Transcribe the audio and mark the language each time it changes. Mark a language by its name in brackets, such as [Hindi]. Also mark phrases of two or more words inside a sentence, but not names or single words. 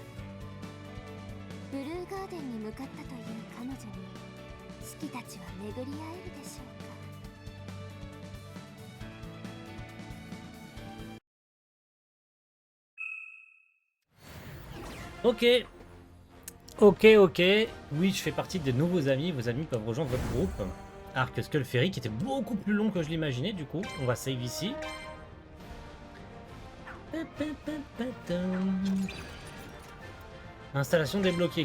[Japanese] ブルーガーデンに向かったという彼女にシキたちは巡り会えるでしょうか。 [French] Ok. Oui, je fais partie des nouveaux amis. Vos amis peuvent rejoindre votre groupe. Arc Skull Ferry qui était beaucoup plus long que je l'imaginais. Du coup, on va save ici. Installation débloquée.